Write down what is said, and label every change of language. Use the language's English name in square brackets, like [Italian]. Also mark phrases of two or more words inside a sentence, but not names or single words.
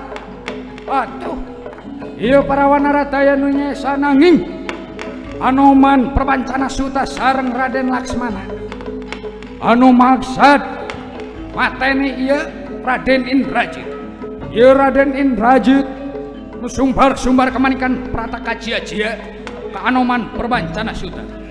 [Sundanese] Atuh ieu para wanara taya nu nyesa nanging Anoman Perbancana Suta sareng Raden Laksmana anu maksad mateni ieu Raden Indrajit. Ieu Raden Indrajit sumbar-sumbar kemanikan prataka cia-cia ke Anoman Perbancana Suta.